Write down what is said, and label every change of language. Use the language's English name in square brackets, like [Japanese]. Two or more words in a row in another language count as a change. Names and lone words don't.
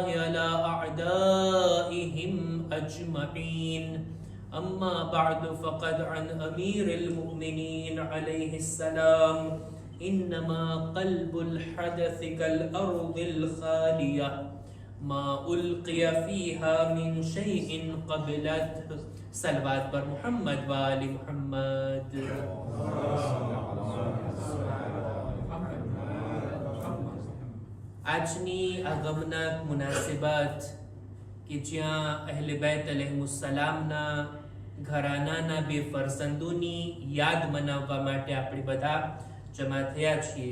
[Arabic] على أعدائهم أجمعين أما بعد فقد عن أمير المؤمنين عليه السلام إنما قلب الحدث كالأرض الخالية ما ألقي فيها من شيء قبلته صلوات پر محمد وآل محمد. [Gujarati] આજની આ ગમનાક મુનાસિબત કે જ્યાં અહેલે બેત અલૈહિસ્સલામના ઘરાનાના બે ફરસંદોની યાદ મનાવવા માટે આપણે બધા જમા થયા છીએ.